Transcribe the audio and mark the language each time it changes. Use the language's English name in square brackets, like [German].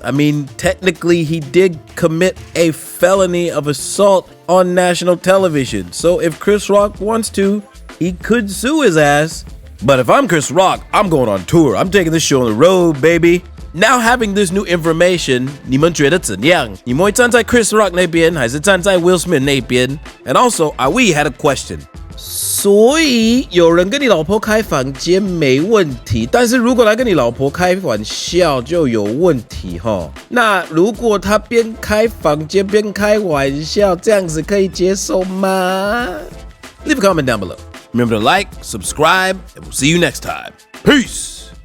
[English] I mean, technically, he did commit a felony of assault on national television, so if Chris Rock wants to, he could sue his ass. But if I'm Chris Rock, I'm going on tour. I'm taking this show on the road, baby. Now having this new information, [Chinese] 你们觉得怎样？你们会站在 Chris Rock 那边，还是站在 Will Smith 那边？ [English] And also, we had a question. [Chinese] 所以有人跟你老婆开房间没问题，但是如果来跟你老婆开玩笑就有问题齁。那如果他边开房间边开玩笑，这样子可以接受吗？ [English] Leave a comment down below. Remember to like, subscribe, and we'll see you next time. Peace!